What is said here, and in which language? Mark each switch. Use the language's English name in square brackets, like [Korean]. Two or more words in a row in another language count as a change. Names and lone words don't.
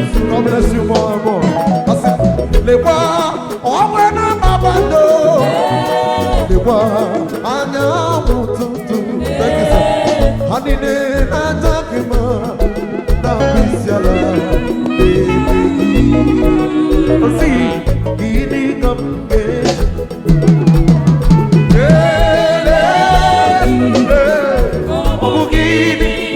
[English] God bless you more and more. [Igbo] Asị, lekwa, ọnwa na kpakpando. Lekwa, anyanwụ ụtụtụ. [English] Thank you, sir. [Igbo] Ha niile na-aja gị mma na mkpịsị ala na-ebe gị. Asị, gịnị ka m ga-eji? Ee, ee, ọ bụ gịnị?